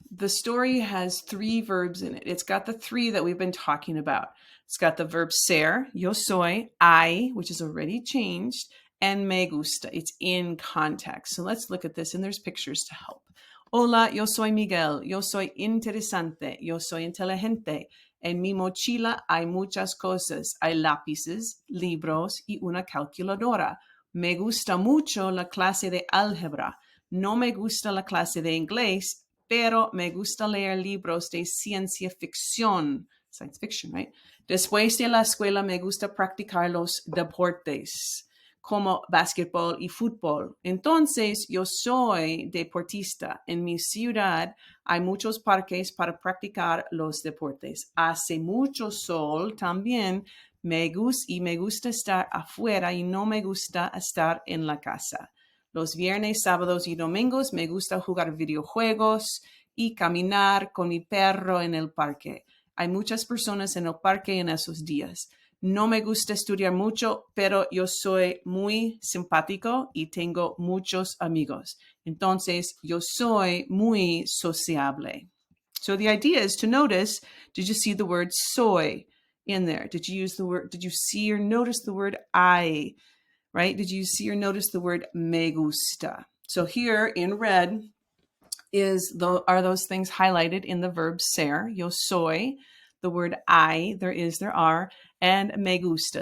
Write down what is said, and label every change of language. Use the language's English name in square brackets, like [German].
[English] The story has 3 verbs in it. It's got the 3 that we've been talking about. It's got the verb ser, yo soy, I, which is already changed, and me gusta. It's in context. So let's look at this, and there's pictures to help. [Spanish] Hola, yo soy Miguel. Yo soy interesante. Yo soy inteligente. En mi mochila hay muchas cosas. Hay lápices, libros y una calculadora. Me gusta mucho la clase de álgebra. No me gusta la clase de inglés, pero me gusta leer libros de ciencia ficción. [English] Science fiction, right? [Spanish] Después de la escuela me gusta practicar los deportes, como básquetbol y fútbol. Entonces, yo soy deportista. En mi ciudad hay muchos parques para practicar los deportes. Hace mucho sol también. Me gusta estar afuera y no me gusta estar en la casa. Los viernes, sábados y domingos me gusta jugar videojuegos y caminar con mi perro en el parque. Hay muchas personas en el parque en esos días. No me gusta estudiar mucho, pero yo soy muy simpático y tengo muchos amigos. Entonces, yo soy muy sociable. [English] So the idea is to notice, did you see the word soy in there? Did you see or notice the word I? Right? Did you see or notice the word me gusta? So here in red are those things highlighted in the verb ser, yo soy, the word I, there are, and me gusta.